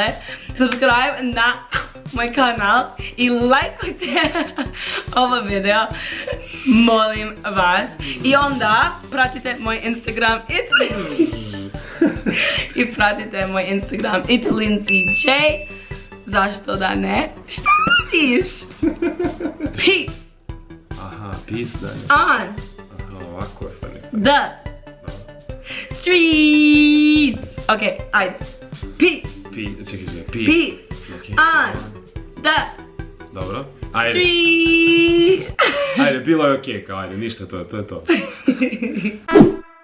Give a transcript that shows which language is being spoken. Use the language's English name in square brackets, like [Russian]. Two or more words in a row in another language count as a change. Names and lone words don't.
[Serbian] Subscribe na moj kanal i lajkujte ovo video. Molim vas. I onda pratite moj Instagram. I pratite moj Instagram. [English] It's Lindsay J. [Serbian] Zašto da ne? Šta radiš? Peace. Aha, peace da je. On Aha, ovako ostane. [English] the streets. [Serbian] Okay, ajde. Peace. Čekaj, Peace. Okay. [English] On the [Serbian] Dobro. Ajde, streets. ajde, bilo je okej, kao ajde, ništa, to je to.